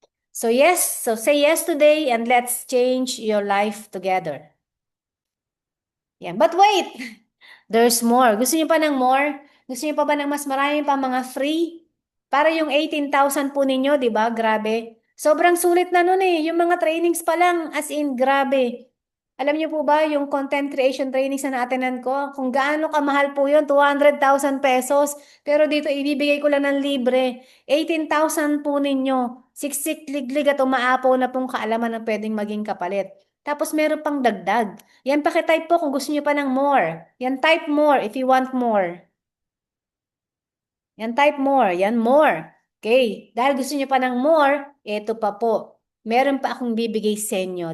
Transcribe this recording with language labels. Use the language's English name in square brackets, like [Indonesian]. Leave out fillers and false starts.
[English] So say yes today and let's change your life together. Yan. But wait! There's more. [Filipino] Gusto niyo pa ng more? Gusto niyo pa ba ng mas marami pa mga free? Para yung 18,000 po ninyo, di ba? Grabe. Sobrang sulit na nun eh. Yung mga trainings pa lang, as in, grabe. Alam niyo po ba, yung content creation trainings na naatinan ko, kung gaano kamahal po yun, 200,000 pesos. Pero dito, ibibigay ko lang ng libre. 18,000 po ninyo. Siksik, liglig at umaapaw na pong kaalaman na pwedeng maging kapalit. Tapos meron pang dagdag. Yan, pakitype po kung gusto niyo pa ng more. [English] Yan, type more if you want more. Yan, type more. Yan, more. Okay. [Filipino] Dahil gusto niyo pa ng more, eto pa po. Meron pa akong bibigay sa inyo.